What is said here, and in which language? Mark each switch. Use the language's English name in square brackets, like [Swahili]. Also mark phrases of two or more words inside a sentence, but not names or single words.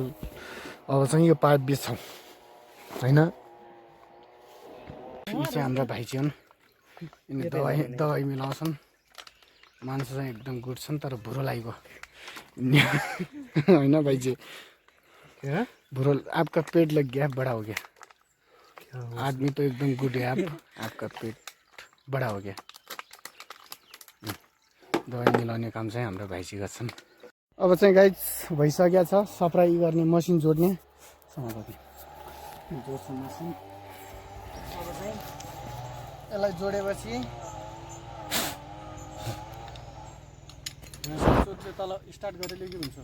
[Nepali] अब चाहिँ यो पाइप बिच्छौँ होइन। यी चाहिँ हाम्रा भाइजी हुन्, यिनी दबाई मिलाउँछन्। मान्छे चाहिँ एकदम गुड छन्, तर भुरो लागेको होइन भाइजी। भुरो, [Hindi] आपका पेट लग गया, बड़ा हो गया। आदमी तो एकदम गुड है आप, आपका पेट बड़ा हो गया। [Nepali] दबाई मिलाउने काम चाहिँ हाम्रो भाइजी गर्छन्। अब चाहिँ गाइज भइसकेको छ सप्राई गर्ने मसिन जोड्ने। जोड्छु मसिन। अब चाहिँ यसलाई जोडेपछि सोध्छु तल स्टार्ट गरेर के हुन्छ।